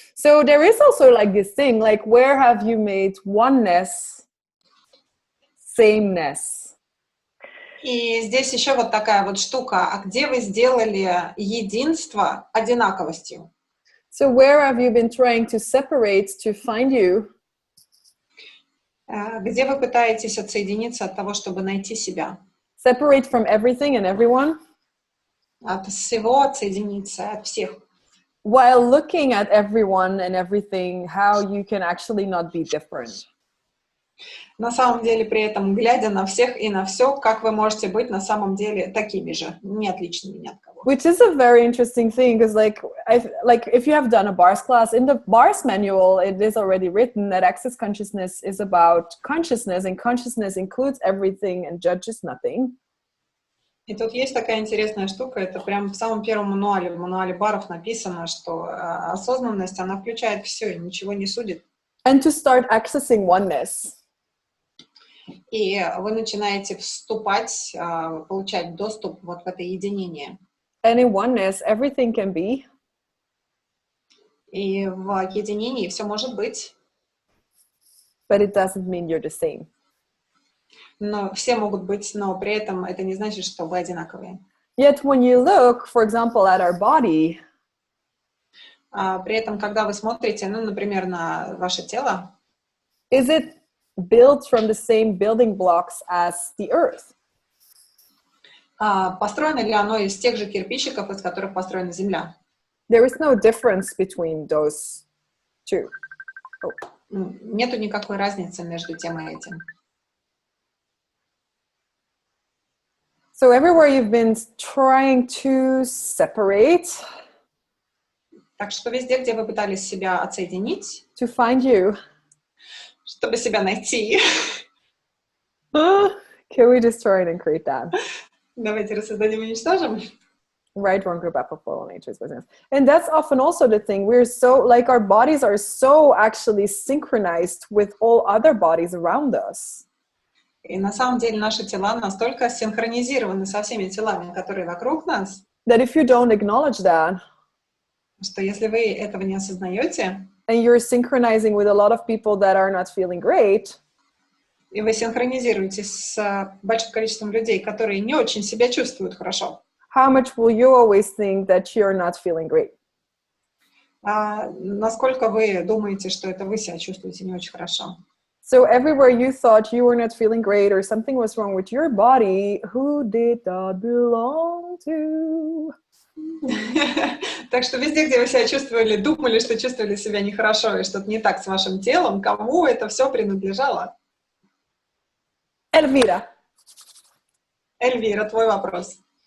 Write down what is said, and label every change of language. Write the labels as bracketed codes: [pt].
[en] So there is also this thing, where have you made oneness sameness? [ru] И здесь еще вот такая вот штука. А где вы сделали единство одинаковостью? [en] So where have you been trying to separate to find you? [ru] Где вы пытаетесь отсоединиться от того, чтобы найти себя? [en] Separate from everything and everyone? [ru] От всего отсоединиться, от всех. [en] While looking at everyone and everything, how you can actually not be different. [ru] На самом деле, при этом, глядя на всех и на все, как вы можете быть на самом деле такими же, не отличными ни от кого. [en] Which is a very interesting thing, because like if you have done a bars class, in the bars manual, it is already written that access consciousness is about consciousness, and consciousness includes everything and judges nothing. [ru] И тут есть такая интересная штука, это прям в самом первом мануале, в мануале баров написано, что осознанность, она включает все и ничего не судит. [en] And to start accessing oneness. [ru] И вы начинаете вступать, получать доступ вот в это единение. [en] And in oneness, everything can be. [ru] И в единении все может быть. [en] But it doesn't mean you're the same. [ru] Но все могут быть, но при этом это не значит, что вы одинаковые. [en] Yet when you look, for example, at our body, [ru] При этом, когда вы смотрите, ну, например, на ваше тело, [en] is it built from the same building blocks as the earth? [ru] построено ли оно из тех же кирпичиков, из которых построена Земля? [en] There is no difference between those two. Oh. [ru] Нету никакой разницы между тем и этим. [en] So everywhere you've been trying to separate, [ru] Так что везде, где вы пытались себя отсоединить, [en] to find you, [ru] чтобы себя найти, [en] can we destroy and create that? [ru] давайте рассоздадим и уничтожим. [en] Right, wrong, group, apple, fall, nature's business. And that's often also the thing. We're so, like, our bodies are so actually synchronized with all other bodies around us. [ru] И на самом деле наши тела настолько синхронизированы со всеми телами, которые вокруг нас, [en] That if you don't acknowledge that, [ru] что если вы этого не осознаете, [en] and you're synchronizing with a lot of people that are not feeling great, [ru] и вы синхронизируетесь с большим количеством людей, которые не очень себя чувствуют хорошо, [en] how much will you always think that you're not feeling great? [ru] насколько вы думаете, что это вы себя чувствуете не очень хорошо? [en] So everywhere you thought you were not feeling great or something was wrong with your body, who did that belong to? [ru] Так что везде, где вы себя чувствовали, думали, что чувствовали себя нехорошо и что-то не так с вашим телом, кому это все принадлежало? Elvira. Эльвира, твой вопрос.